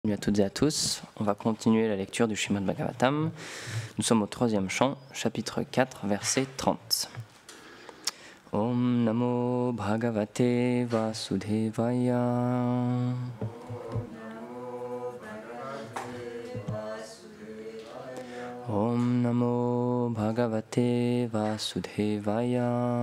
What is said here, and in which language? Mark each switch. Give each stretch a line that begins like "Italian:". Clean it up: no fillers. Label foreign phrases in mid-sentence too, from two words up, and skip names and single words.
French: Bienvenue à toutes et à tous. On va continuer la lecture du Srimad Bhagavatam. Nous sommes au 3e chant, chapitre 4, verset 30.
Sanskrit: Om Namo Bhagavate Vasudevaya. Om Namo Bhagavate Vasudevaya.